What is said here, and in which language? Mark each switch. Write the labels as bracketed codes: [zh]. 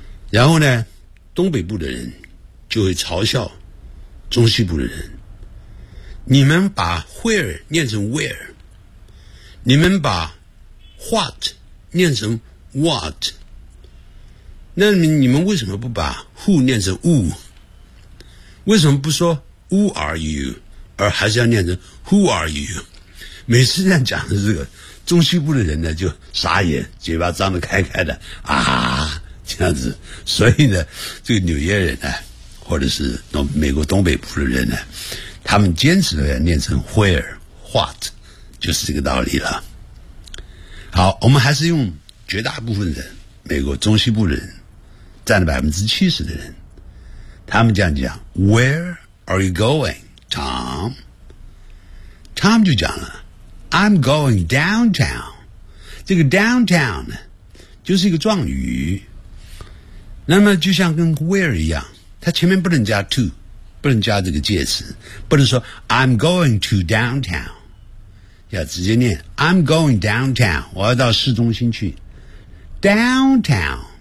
[zh] 然后呢，东北部的人就会嘲笑中西部的人：你们把 where 念成 where， 你们把 what 念成 what， 那你们为什么不把 who 念成 who？为什么不说 [en] Who are you， [zh] 而还是要念成 Who are you？每次这样讲的这个中西部的人呢，就傻眼，嘴巴张得开开的啊，这样子。所以呢，这个纽约人呢，或者是美国东北部的人呢，他们坚持要念成 Where what， 就是这个道理了。好，我们还是用绝大部分人，美国中西部的人占了 70% 的人，他们这样讲 [en] Where are you going, Tom? Tom [zh] 就讲了 [en] I'm going downtown。 [zh] 这个 downtown 呢，就是一个状语，那么就像跟 where 一样，它前面不能加 to， 不能加这个介词，不能说 [en] I'm going to downtown， [zh] 要直接念 [en] I'm going downtown， [zh] 我要到市中心去 downtown。